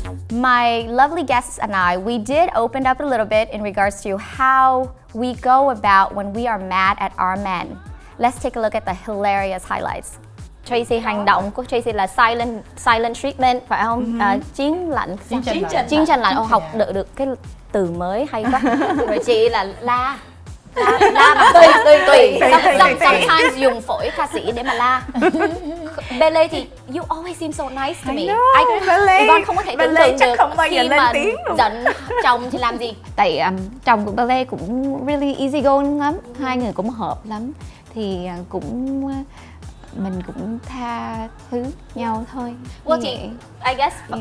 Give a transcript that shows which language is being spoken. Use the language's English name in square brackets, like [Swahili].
[English] My lovely guests and I, we did open up a little bit in regards to how we go about when we are mad at our men. Let's take a look at the hilarious highlights. [Vietnamese] Tracy, hành động của Tracy là [English] silent treatment, [Vietnamese] phải không? Chiến tranh lạnh. Học được cái từ mới hay quá. Rồi chị là la mà tùy. [English] Sometimes [Vietnamese] dùng phổi ca sĩ để mà la. [English] Bele thì you always seem so nice to me. [Vietnamese] Yvon không có thể tưởng tượng được khi mà giận chồng thì làm gì. Tại chồng của Bele cũng [English] really easy going [Vietnamese] lắm, hai người cũng hợp lắm, thì mình cũng tha thứ nhau thôi. [English] Well, chị, I guess